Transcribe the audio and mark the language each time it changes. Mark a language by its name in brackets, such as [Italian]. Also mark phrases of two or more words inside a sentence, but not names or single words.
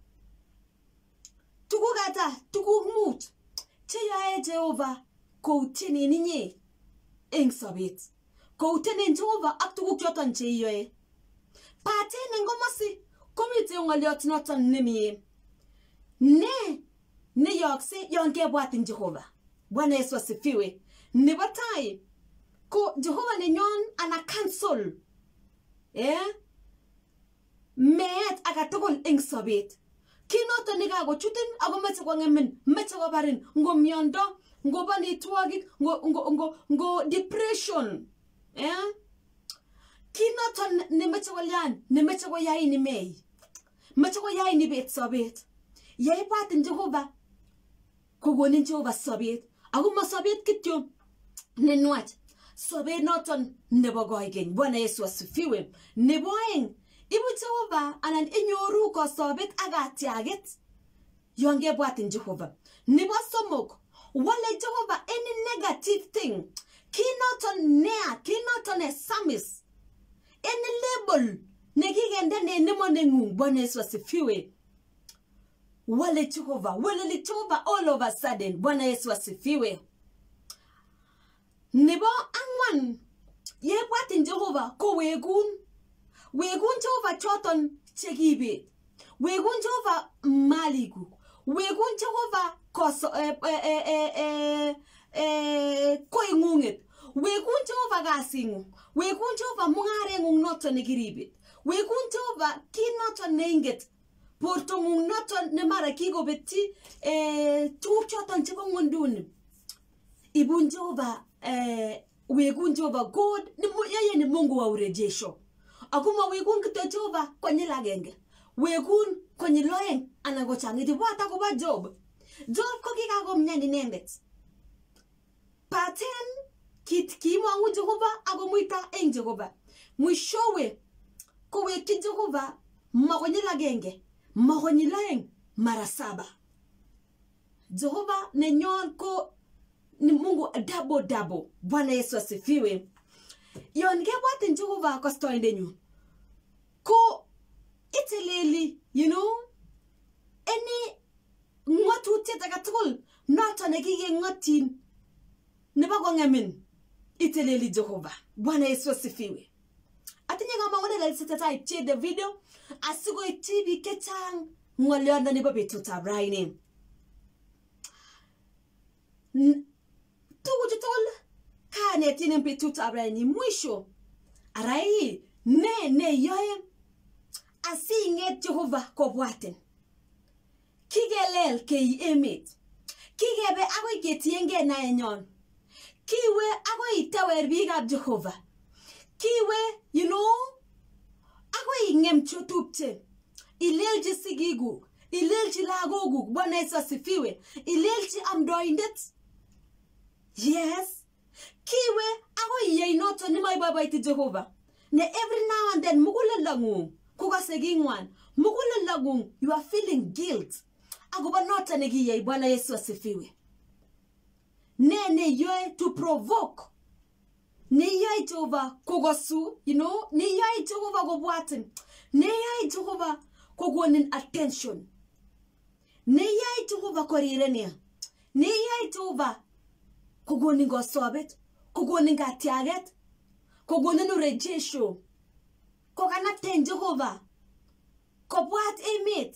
[Kalenjin] Tuguk ata, tuguk mut cheyoe Jehova koutienen inye eng sobet. Koutienen Jehova ak tuguk choton cheiyoe. Paten eng komosi komiten ng'olyot noton nemie. Ne yokse yon kebwatin Jehova. [Swahili] Bwana Yesu asifiwe. [Kalenjin] Nebo tai ko Jehova nenyon ana cancel meet agetugul eng sobet. Kinoton nekakochutin ako meche kong'emin, meche kobarin, ngo miondo, ngo banitwagik, ngo depression. Kinoton nemeche kolyan, nemeche koyain imei. Meche koyain ibet sobet. Yeibwatin Jehova kokonin Jehova sobet. Ako ma sobet kityo nenwach. Sobet noton nebo koigeny. [Swahili] Bwana Yesu asifiwe. [Kalenjin] Nebo oeng ibu Jehova anan inyoru kosobet ak atyaget yon kebwatin Jehova. Nebo somok wale Jehova [English] any negative thing. [Kalenjin] Kinoton nea, kinoton samis. [English] Any label [Kalenjin] nekikende nenemo neng'ung. [Swahili] Bwana Yesu asifiwe. [Kalenjin] Wale Jehova [English] all of a sudden. [Swahili] Bwana Yesu asifiwe. [Kalenjin] Nebo angwan yebwatin Jehova ko wegun Jehova choton chekibet. Wegun Jehova maliguk. Wegun Jehova koing'ung'et. Wegun Jehova kasing'ung. Wegun Jehova mung'areng'ung noton nekiribet. Wegun Jehova kit noton neinget. Bortong'ung noton nemara kikobetyi tuguk choton chebo ng'wonduni. Ibun Jehova wegun Jehova [Swahili] God yeye ni Mungu wa urejesho. [Kalenjin] Akuma wegun kityo Jehova konyil agenge. Wegun konyil oeng anan kochang'it. Ibwat akobo Job. Job ko kikakomyan inendet. Paten kimong'u Jehova akomuita eng Jehova. Mwishowe kowekyi Jehova makonyil agenge, makonyil oeng, mara 7. Jehova nenyon ko [Swahili] ni Mungu [Kalenjin] double. [Swahili] Bwana Yesu asifiwe. [Kalenjin] Yon gebwatin Jehova kostoindenyu. Ko itileli, [English] you know, [Kalenjin] any ngotutiet agetugul noton nekikeng'otyin nebo kong'emin itileli Jehova. [Swahili] Bwana Yesu asifiwe. [Kalenjin] Atinye kamang'unet ale sitetai ipchee [English] the video [Kalenjin] asikoityi biik chechang ng'olyondoni bo betutab raini. Tuguchu tugul kanetin en betutab raini mwisho arai ne yoe asing'et Jehova kobwatin. Kigelel kei emet. Kigebe agoi ketienge naenyon. Kiwe agoi itawer biikab Jehova. Kiwe, [English] you know, [Kalenjin] agoi ng'em chotupche. Ilelchi sigiguk, ilelchi lagoguk. [Swahili] Bwana Yesu asifiwe. [Kalenjin] Ilelchi amdoindet. [Swahili] Yes. [Kalenjin] Kiwe agoi yeinoto nemaiboiboiti Jehova. Ne [English] every now and then [Kalenjin] mugulelang'ung kukase king'wan. Mugulelang'ung [English] you are feeling guilt. [Kalenjin] Agoba noto nekiyai. [Swahili] Bwana Yesu asifiwe. [Kalenjin] Ne yoe [English] to provoke. [Kalenjin] Ne yoe Jehova kogosu, [English] you know, [Kalenjin] ne yoe Jehova kobwatin. Ne yoe Jehova kogonin attention. Ne yoe Jehova korirenia. Ne yoe Jehova kogonin gosobet, kogonin katiaget, kogonin urejesho. Kokanaten Jehova. Kobwat emet.